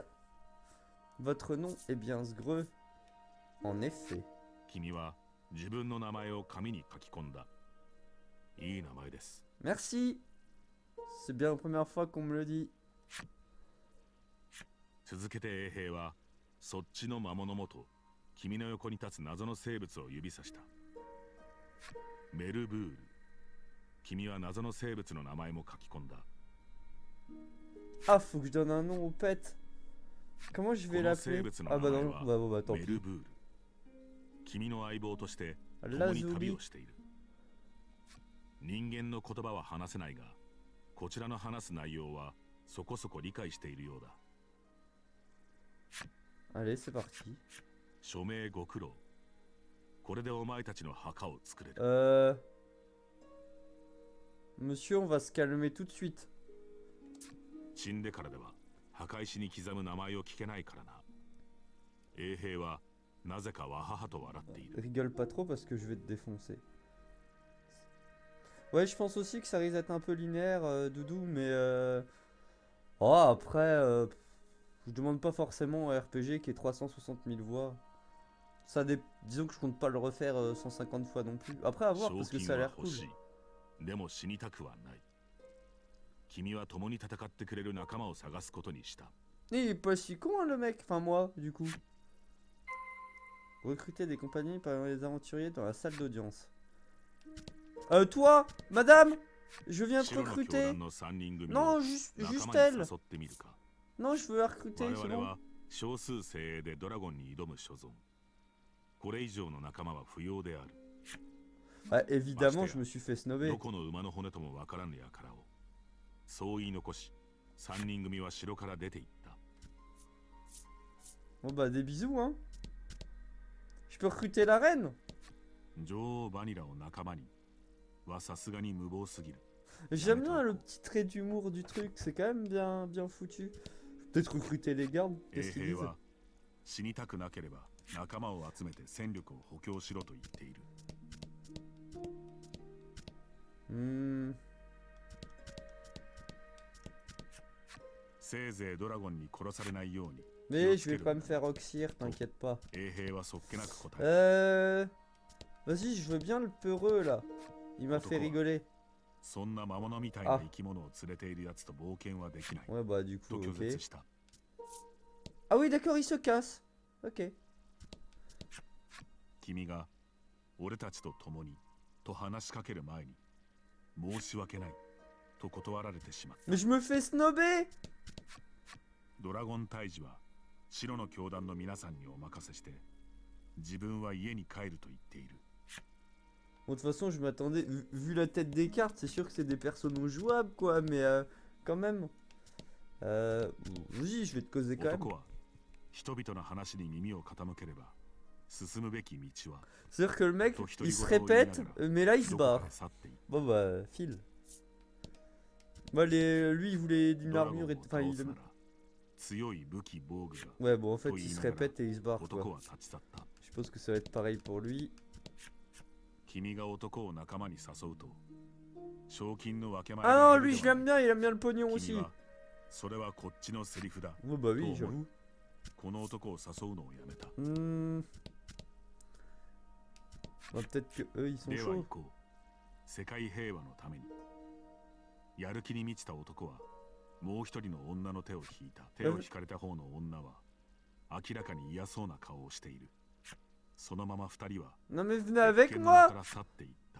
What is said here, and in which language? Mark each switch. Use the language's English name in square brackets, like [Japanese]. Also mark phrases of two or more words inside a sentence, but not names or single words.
[French] Votre nom est bien Sgreux. En effet. [Japanese] 君は自分の名前を紙に書き込んだ。いい名前です。 [French] Merci! C'est bien la première fois qu'on me le dit. [Japanese] 続けて衛兵はそっちの魔物もと君の横に立つ謎の生物を指さした。メルブール。君は謎の生物の名前も書き込んだ。 [French] Ah, faut que je donne un nom au pet. Comment je vais l'appeler? Ah bah non, bah, bon, bah tant [Japanese] メル [French] pis. [Japanese] ブール。君の相棒として共 [French] La [Japanese] に旅 [French] Zouli. [Japanese] をしている。人間の言葉は話せないが、こちらの話す内容はそこそこ理解しているようだ。 [French] Allez, c'est parti. [Japanese] 署名ご苦労。これでお前たちの墓を作れる。 [French] Monsieur, on va se calmer tout de suite. [Japanese] 死んでからでは墓石に刻む名前を聞けないからな。衛兵はなぜかわははと笑っている。 [French] Rigole pas trop parce que je vais te défoncer. Ouais, je pense aussi que ça risque d'être un peu linéaire, Doudou, mais oh, après, je demande pas forcément un RPG qui est 360 000 voix. Ça disons que je compte pas le refaire 150 fois non plus. Après, à voir, parce que ça a l'air cool. [Japanese] でも死にたくはない。君は共に戦ってくれる仲間を探すことにした。 [French] Et il est pas si con, hein, le mec. Enfin, moi, du coup. Recruter des compagnies par les aventuriers dans la salle d'audience. Toi, madame, je viens te recruter. Non, juste elle. Non, je veux la recruter, c'est bon. [Japanese] 少数精鋭でドラゴンに挑む所存。これ以上の仲間は不要である。 [French] Ah, évidemment, je me suis fait snobber. [Japanese] どこの馬の骨ともわからぬ輩を。そう言い残し、3人組は城から出て行った。 [French] Bon bah des bisous, hein. Je peux recruter la reine. [Japanese] 女王バニラを仲間にはさすがに無謀すぎる。 [French] J'aime bien le petit trait d'humour du truc, c'est quand même bien foutu. Peut-être recruter les gardes, qu'est-ce qu'ils disent? [Japanese] 死にたくなければ仲間を集めて戦力を補強しろと言っている。せいぜいドラゴンに殺されないように。 [French] Mais je vais pas me faire oxyre, t'inquiète pas. [Japanese] 衛兵はそっけなく答え。 [French] Vas-y, je veux bien le peureux là. Il m'a fait rigoler. [Japanese] そんな魔物みたいな生き物を連れているやつと冒険はできない。 [French] Ouais bah du coup, [Japanese] と拒 [French] ok. [Japanese] 絶した。 [French] Ah oui, d'accord, il se casse. Ok. [Japanese] 君が俺たちと共にと話しかける前に申し訳ないと断られてしまった。 [French] Mais je me fais snobber. [Japanese] ドラゴン退治は白の教団の皆さんにお任せして自分は家に帰ると言っている。 [French] Bon, de toute façon, je m'attendais, vu la tête des cartes, c'est sûr que c'est des personnes jouables quoi, mais quand même. Vas-y, je vais te causer quand même. [Japanese] 男は人々の話に耳を傾ければ進むべき道は [French] C'est-à-dire que le mec, il se répète, mais là il se [Japanese] どこか [French] barre. [Japanese] へ去っていった。 [French] Bon bah, file. Bah, lui, il voulait d'une [Japanese] ドラゴン [French] armure [Japanese] を [French] et. Enfin, [Japanese] 倒 [French] il. [Japanese] すなら強い武器防具が [French] Ouais, bon, en fait, il se répète et il se barre, [Japanese] 男 [French] quoi. [Japanese] は立ち去った。 [French] Je pense que ça va être pareil pour lui. [Japanese] 君が男を仲間に誘うと賞金の分け前 [French] Ah non, lui, je l'aime bien, il aime bien le pognon aussi. [Japanese] 君はそれはこっちのセリフだ。 [French] Oh bah oui, Toi, j'avoue. [Japanese] この男を誘うのをやめた。 [French] Bah, peut-être que eux, ils sont [Japanese] では行 [French] chauds. [Japanese] こう。世界平和のために。やる気に満ちた男はもう一人の女の手を引いた。手を引かれた方の女は明らかに嫌そうな顔をしている。そのまま二人は [French] Non mais venez avec [Japanese] 危険な中 [French] moi. [Japanese] から去っていった。